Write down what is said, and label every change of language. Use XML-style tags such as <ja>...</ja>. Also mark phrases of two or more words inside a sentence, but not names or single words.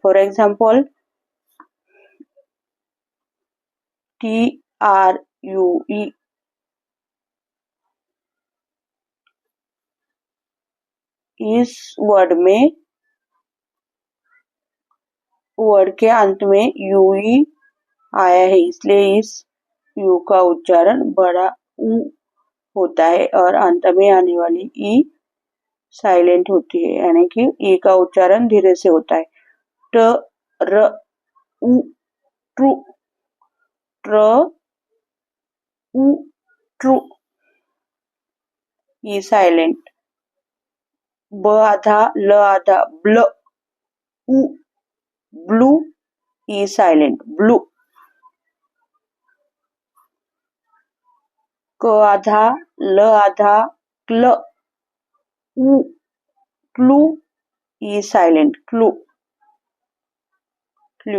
<en>for example</en> <hi>TRUE इस वर्ड के अंत में UE आया है, इसलिए इस यू का उच्चारण बड़ा ऊ होता है और अंत में आने वाली ई साइलेंट होती है, यानी कि ई का उच्चारण धीरे से होता है। ट र उ ट्रू ट्र उ ट्रू ई साइलेंट। ब आधा ल आधा ब्ल उ ब्लू ई साइलेंट ब्लू। क आधा ल आधा क्ल उ क्लू ई साइलेंट क्लू क्लू।</hi>